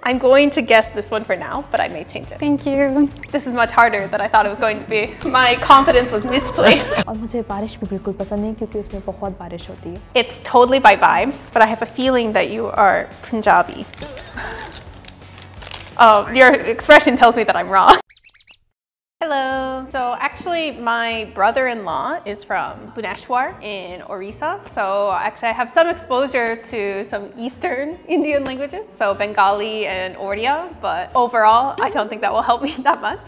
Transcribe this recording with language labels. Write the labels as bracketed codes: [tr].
[en] I'm going to guess this one for now, but I may change it. Thank you. This is much harder than I thought it was going to be. My confidence was misplaced. [hi] और मुझे बारिश भी बिल्कुल पसंद नहीं क्योंकि उसमें बहुत बारिश होती है. [en] It's totally by vibes, but I have a feeling that you are Punjabi. Oh, your expression tells me that I'm wrong. Hello. So actually my brother-in-law is from Bhubaneswar in Orissa. So actually I have some exposure to some Eastern Indian languages, so Bengali and Odia, but overall I don't think that will help me that much.